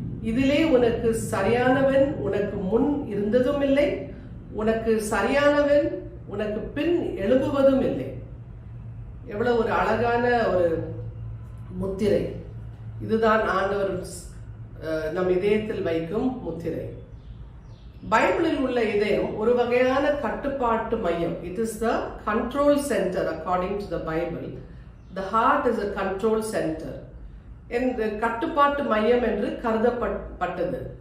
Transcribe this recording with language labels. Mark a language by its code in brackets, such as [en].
[ta] இதிலே உனக்கு சரியானவன் உனக்கு முன் இருந்ததும் இல்லை, உனக்கு சரியானவன் உனக்கு பின் எழுப்புவதும் இல்லை. எவ்வளவு ஒரு அழகான ஒரு முத்திரை! இதுதான் ஆண்டவர் நம் இதயத்தில் வைக்கும் முத்திரை. பைபிளில் உள்ள இதயம் ஒரு வகையான கட்டுப்பாட்டு மையம். [en] It is the control center according to the Bible. The heart is a control center. [ta] கட்டுப்பாட்டு மையம் என்று கருதப்பட்டது.